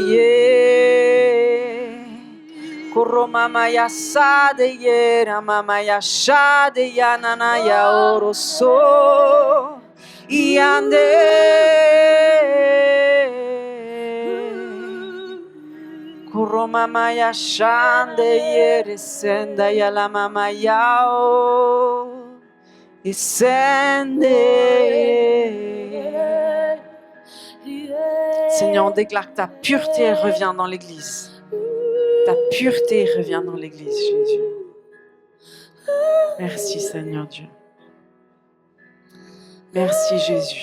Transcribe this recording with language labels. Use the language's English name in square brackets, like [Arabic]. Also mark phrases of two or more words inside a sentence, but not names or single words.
[French] ye koro mama ya sade yere mama ya shade ya nana ya oroso iande koro mama ya shande yere senda ya la mama yao sende. Seigneur, on déclare que ta pureté revient dans l'église. Ta pureté revient dans l'église, Jésus. Merci Seigneur Dieu. Merci Jésus.